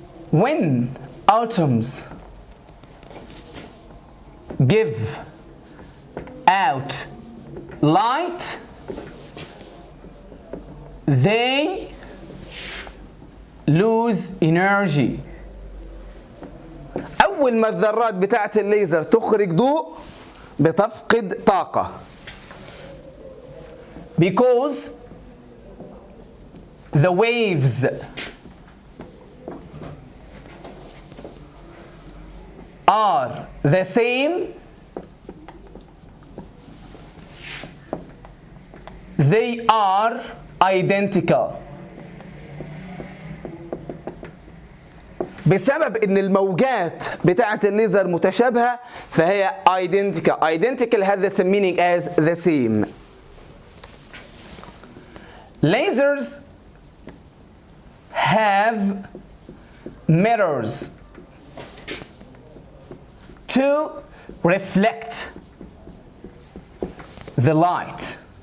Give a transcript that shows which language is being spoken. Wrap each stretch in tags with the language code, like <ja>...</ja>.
<en>When atoms give out light, they lose energy.</en> <ar>أول ما الذرات بتاعة الليزر تخرج ضوء بتفقد طاقة.</ar> <en>Because the waves are the same, they are identical.</en> <ar>بسبب ان الموجات بتاعة الليزر متشابهة فهي identical.</ar> <en>Identical has the same meaning as the same. Lasers have mirrors to reflect the light.</en>